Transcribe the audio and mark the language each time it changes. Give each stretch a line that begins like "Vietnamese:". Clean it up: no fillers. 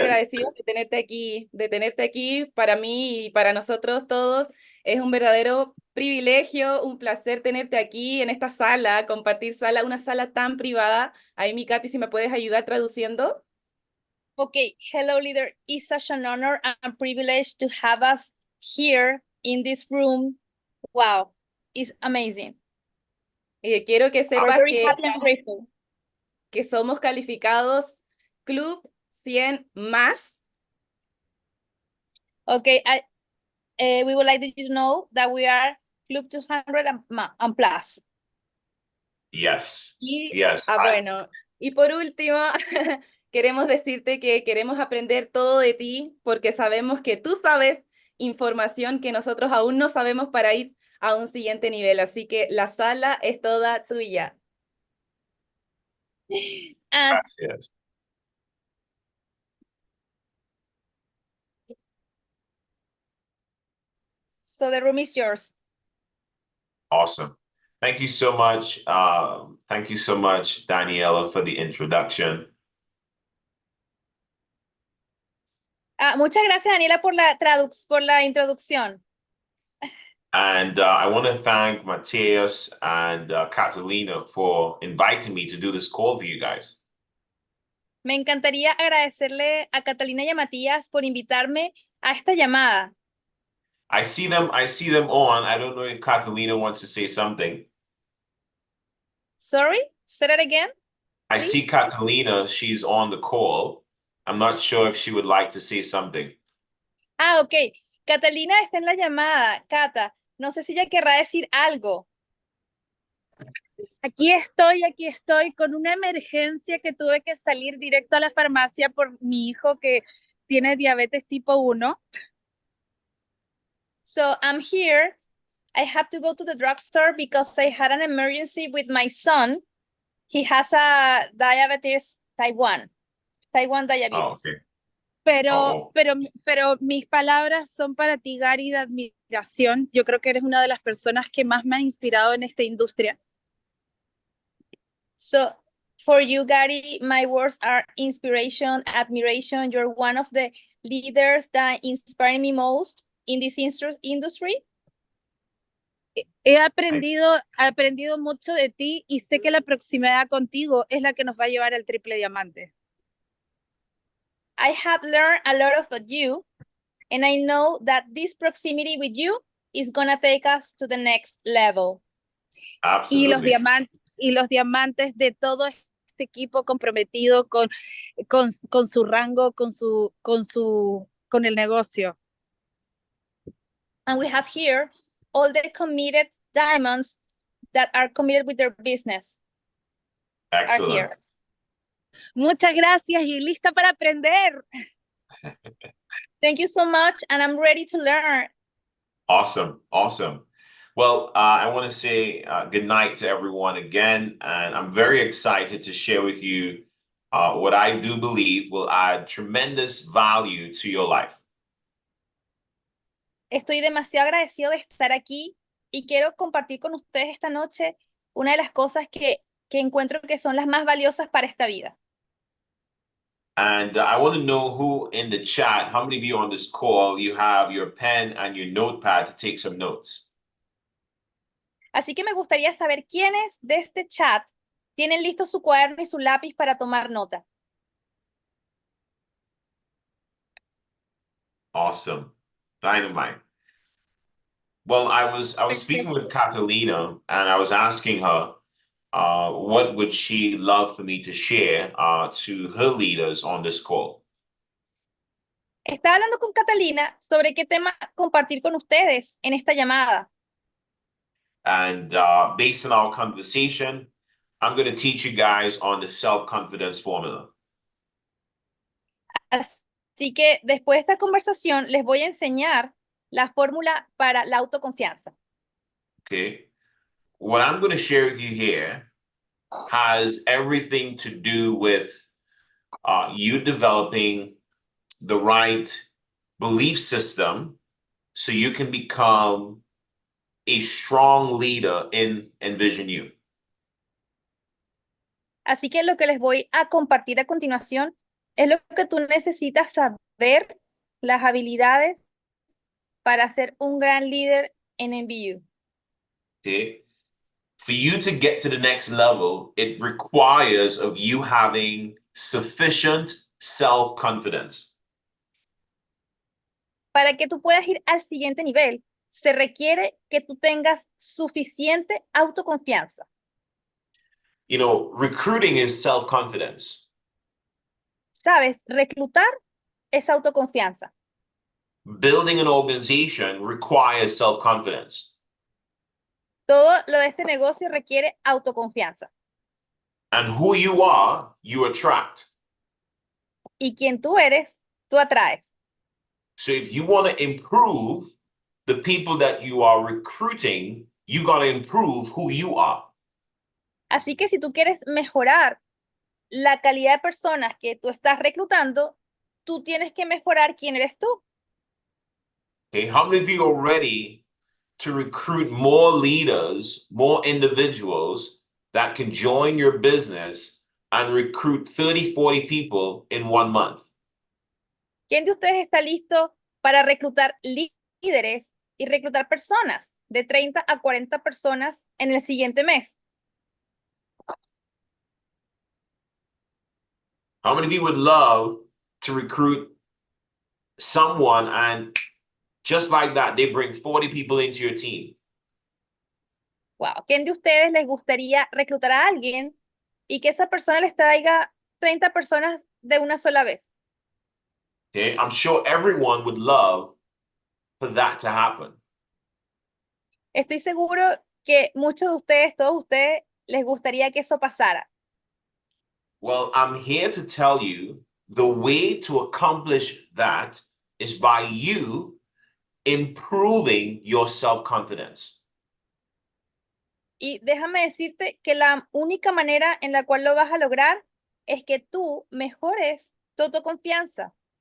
Spanish: agradecidos de tenerte aquí. Para mí y para nosotros todos es un verdadero privilegio, un placer tenerte aquí en esta sala, compartir sala, una sala tan privada. Ahí, mi Katy, si me puedes ayudar traduciendo.
English: Okay, hello, leader. It's such an honor and privilege to have us here in this room. Wow, it's amazing.
Spanish: Quiero que
English: We're
Spanish: sepas
English: very happy and grateful.
Spanish: que somos calificados Club 100 más.
English: Okay, we would like you to know that we are Club 200 and plus. Yes.
Spanish: Bueno, y por último, queremos decirte que queremos aprender todo de ti porque sabemos que tú sabes información que nosotros aún no sabemos para ir a un siguiente nivel. Así que la sala es toda tuya.
English: And
Spanish: Gracias.
English: so the room is yours. Awesome. Thank you so much. Thank you so much, Daniela, for the introduction.
Spanish: Muchas gracias, Daniela, por la introducción.
English: And I want to thank Mateus and Catalina for inviting me to do this call for you guys.
Spanish: Me encantaría agradecerle a Catalina y a Matías por invitarme a esta llamada.
English: I see them on. I don't know if Catalina wants to say something. Sorry, say that again. I see Catalina, she's on the call. I'm not sure if she would like to say something. Ok.
Spanish: Catalina está en la llamada. Cata, no sé si ella querrá decir algo. Aquí estoy con una emergencia que tuve que salir directo a la farmacia por mi hijo que tiene diabetes tipo 1.
English: So I'm here. I have to go to the drugstore because I had an emergency with my son. He has a diabetes type 1 diabetes. Oh, okay.
Spanish: Pero mis palabras son para ti, Gary, de admiración. Yo creo que eres una de las personas que más me ha inspirado en esta industria.
English: So, for you, Gary, my words are inspiration, admiration. You're one of the leaders that inspire me most in this industry.
Spanish: He aprendido mucho de ti y sé que la proximidad contigo es la que nos va a llevar al triple diamante.
English: I have learned a lot about you, and I know that this proximity with you is going to take us to the next level. Absolutely.
Spanish: Y los diamantes de todo este equipo comprometido con su rango, con el negocio.
English: And we have here all the committed diamonds that are committed with their business. Excellent. Are here.
Spanish: Muchas gracias y lista para aprender.
English: Thank you so much, and I'm ready to learn. Awesome. Awesome. Well, I want to say good night to everyone again, and I'm very excited to share with you what I do believe will add tremendous value to your life.
Spanish: Estoy demasiado agradecido de estar aquí y quiero compartir con ustedes esta noche una de las cosas que encuentro que son las más valiosas para esta vida.
English: And I want to know who in the chat, how many of you on this call, you have your pen and your notepad to take some notes?
Spanish: Así que me gustaría saber quiénes de este chat tienen listo su cuaderno y su lápiz para tomar nota.
English: Awesome. Dynamite. Well, I was speaking with Catalina and I was asking her what would she love for me to share to her leaders on this call.
Spanish: Estaba hablando con Catalina sobre qué tema compartir con ustedes en esta llamada.
English: And based on our conversation, I'm going to teach you guys on the self-confidence formula.
Spanish: Así que después de esta conversación les voy a enseñar la fórmula para la autoconfianza.
English: Okay. What I'm going to share with you here has everything to do with you developing the right belief system so you can become a strong leader in Envision You.
Spanish: Así que lo que les voy a compartir a continuación es lo que tú necesitas saber, las habilidades para ser un gran líder en MBU.
English: Okay. For you to get to the next level, it requires of you having sufficient self-confidence.
Spanish: Para que tú puedas ir al siguiente nivel, se requiere que tú tengas suficiente autoconfianza.
English: You know, recruiting is self-confidence.
Spanish: ¿Sabes? Reclutar es autoconfianza.
English: Building an organization requires self-confidence.
Spanish: Todo lo de este negocio requiere autoconfianza.
English: And who you attract.
Spanish: Y quien tú eres, tú atraes.
English: So if you want to improve the people that you are recruiting, you got to improve who you are.
Spanish: Así que si tú quieres mejorar la calidad de personas que tú estás reclutando, tú tienes que mejorar quién eres tú.
English: Okay, how many of you are ready to recruit more leaders, more individuals that can join your business and recruit 30, 40 people in 1 month?
Spanish: ¿Quién de ustedes está listo para reclutar líderes y reclutar personas de 30 a 40 personas en el siguiente mes?
English: How many of you would love to recruit someone and just like that, they bring 40 people into your team? Wow.
Spanish: ¿Quién de ustedes les gustaría reclutar a alguien y que esa persona les traiga 30 personas de una sola vez?
English: Okay, I'm sure everyone would love for that to happen.
Spanish: Estoy seguro que muchos de ustedes, todos ustedes, les gustaría que eso pasara.
English: Well, I'm here to tell you the way to accomplish that is by you improving your self-confidence.
Spanish: Y déjame decirte que la única manera en la cual lo vas a lograr es que tú mejores tu autoconfianza.